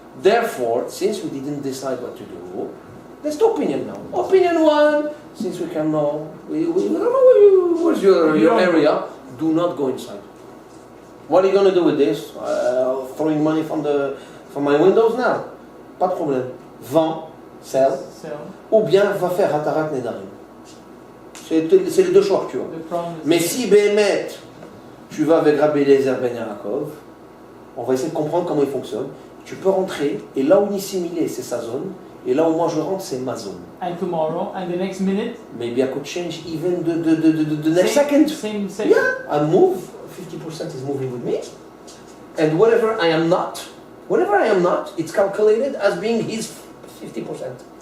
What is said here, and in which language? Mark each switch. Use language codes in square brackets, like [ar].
[en] Therefore, since we didn't decide what to do, there's two opinions now. Opinion one, since we can know, we don't know where's your area, do not go inside. What are you going to do with this? Throwing money from my windows now? [fr] Pas de problème. Vends, sell, [en] So, [fr] ou bien va faire Hatarat Nedarim. C'est les deux choix que tu as. [en] the problem is. [fr] Mais si Béhémet, tu vas avec Rabbi Eliezer ben Yaakov, on va essayer de comprendre comment il fonctionne. Tu peux rentrer, et là où Nissim il est, c'est sa zone, et là où moi je rentre, c'est ma zone. [en] And tomorrow, and the next minute, Maybe I could change even the next second. Same. Yeah, I move, 50% is moving with me, and whatever I am not, it's calculated as being his 50%.